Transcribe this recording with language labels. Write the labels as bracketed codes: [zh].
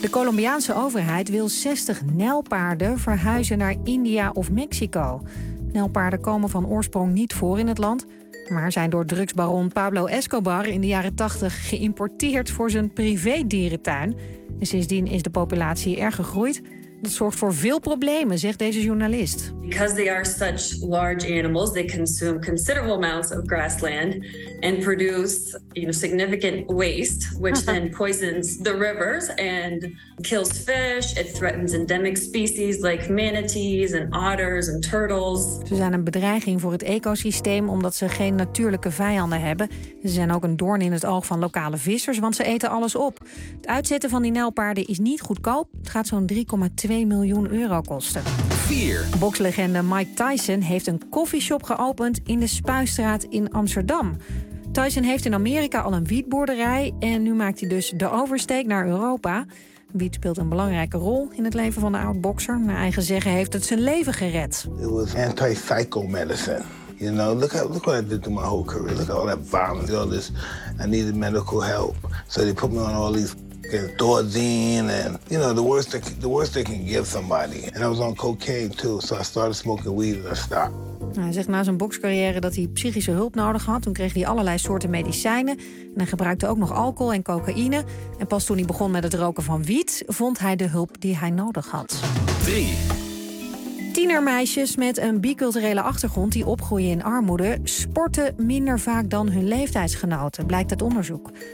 [nl] De Colombiaanse overheid wil 60 nijlpaarden verhuizen naar India of Mexico. Nijlpaarden komen van oorsprong niet voor in het land, maar zijn door drugsbaron Pablo Escobar in de jaren 80 geïmporteerd voor zijn privédierentuin. En sindsdien is de populatie erg gegroeid. dat zorgt voor veel problemen, zegt deze journalist. [en] Because they are such large animals, they consume considerable amounts of grassland and produce, you know, significant waste, which then poisons the rivers and kills fish. It threatens endemic species like manatees and otters and turtles. [nl] Ze zijn een bedreiging voor het ecosysteem omdat ze geen natuurlijke vijanden hebben. Ze zijn ook een doorn in het oog van lokale vissers, want ze eten alles op. Het uitzetten van die nijlpaarden is niet goedkoop. Het gaat zo'n 3,2 miljoen euro kosten. 4. Bokslegende Mike Tyson heeft een koffieshop geopend in de Spuistraat in Amsterdam. Tyson heeft in Amerika al een wietboerderij en nu maakt hij dus de oversteek naar Europa. Wiet speelt een belangrijke rol in het leven van de oud-bokser. Naar eigen zeggen heeft het zijn leven gered. [en] It was anti-psychomedicine. You know, look what I did to my whole career. Look at all that violence, all this. I needed medical help. So they put me on all these Thorazine and, you know, the worst they can give somebody. And I was on cocaine too, so I started smoking weed and I stopped. [nl] Hij zegt na zijn bokscarrière dat hij psychische hulp nodig had. Toen kreeg hij allerlei soorten medicijnen. En hij gebruikte ook nog alcohol en cocaïne. En pas toen hij begon met het roken van wiet, vond hij de hulp die hij nodig had. 3. Tienermeisjes met een biculturele achtergrond die opgroeien in armoede sporten minder vaak dan hun leeftijdsgenoten, blijkt uit onderzoek.